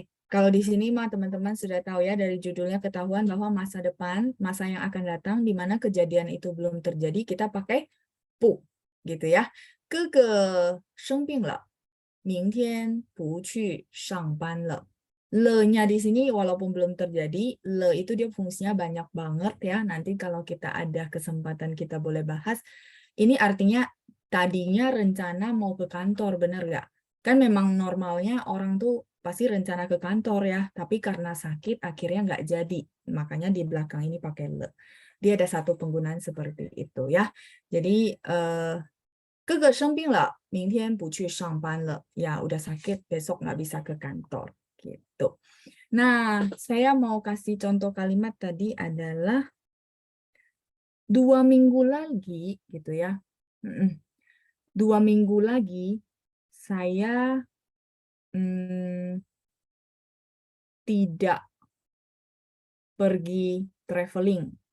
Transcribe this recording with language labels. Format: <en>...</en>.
<id>Kalau di sini mah teman-teman sudah tahu ya, dari judulnya ketahuan bahwa masa depan, masa yang akan datang di mana kejadian itu belum terjadi, kita pakai 不 gitu ya.</id> <zh>哥哥生病了，明天不去上班了。</zh> <id>Le-nya di sini walaupun belum terjadi, le itu dia fungsinya banyak banget ya. Nanti kalau kita ada kesempatan kita boleh bahas. Ini artinya tadinya rencana mau ke kantor, benar nggak? Kan memang normalnya orang tuh pasti rencana ke kantor ya, tapi karena sakit akhirnya nggak jadi. Makanya di belakang ini pakai le. Dia ada satu penggunaan seperti itu ya. Jadi</id> <zh>哥哥生病了，明天不去上班了.</zh> <id>Ya, udah sakit, besok nggak bisa ke kantor. Gitu. Nah, saya mau kasih contoh kalimat tadi adalah 2 minggu lagi, gitu ya. 2 minggu lagi, saya tidak pergi traveling.</id>